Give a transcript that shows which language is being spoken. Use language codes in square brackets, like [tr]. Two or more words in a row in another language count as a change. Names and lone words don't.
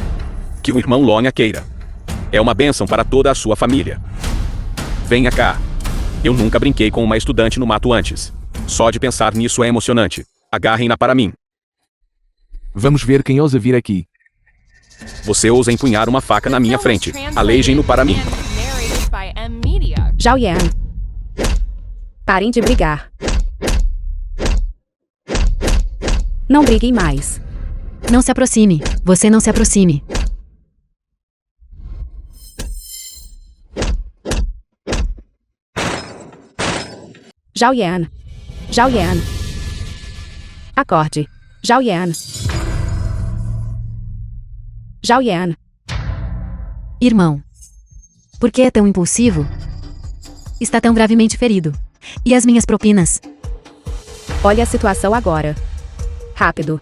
[pt] Que o irmão Lonha queira. É uma bênção para toda a sua família. Venha cá. Eu nunca brinquei com uma estudante no mato antes. Só de pensar nisso é emocionante. Agarrem-na para mim. Vamos ver quem ousa vir aqui. Você ousa empunhar uma faca na minha frente. Alejem-no para mim. [en] And narrated by M Media. [pt] Zhao Yan. Parem de brigar. Não briguem mais. Não se aproxime. Você não se aproxime. Zhao Yan. Zhao Yan. Acorde. Zhao Yan. Zhao Yan. Irmão. Por que é tão impulsivo? Está tão gravemente ferido. E as minhas propinas? Olhe a situação agora. Rápido.